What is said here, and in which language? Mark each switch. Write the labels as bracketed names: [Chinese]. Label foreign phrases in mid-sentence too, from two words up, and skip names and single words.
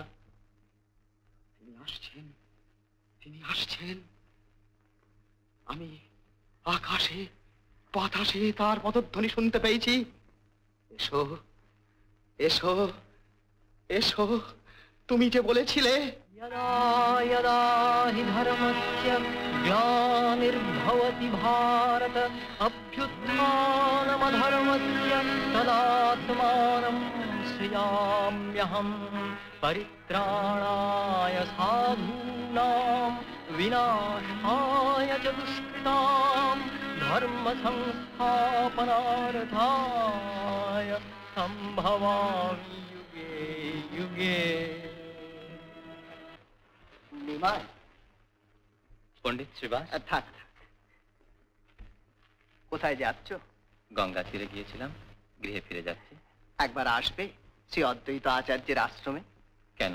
[Bangla] তিনি আসছেন, তিনি আসছেন। আমি আকাশে বাতাসে তার পদধ্বনি শুনতে পেয়েছি। এসো, এসো, এসো। তুমি যে বলেছিলে [Sanskrit] यदा यदा हि धर्मस्य ग्लानिर्भवति भारत अभ्युत्थानमधर्मस्य तदात्मानं सृजाम्यहं परित्राणाय साधूनां विनाशाय च दुष्कृतां धर्म संस्थापनार्थाय सम्भवामि युगे युगे। [Bangla] নিমাই। পণ্ডিত শ্রীবাস, থাক, কোথায় যাচ্ছ? গঙ্গা তীরে গিয়েছিলাম, গৃহে ফিরে যাচ্ছি। একবার আসবে শ্রী অদ্বৈত আচার্যের আশ্রমে। কেন?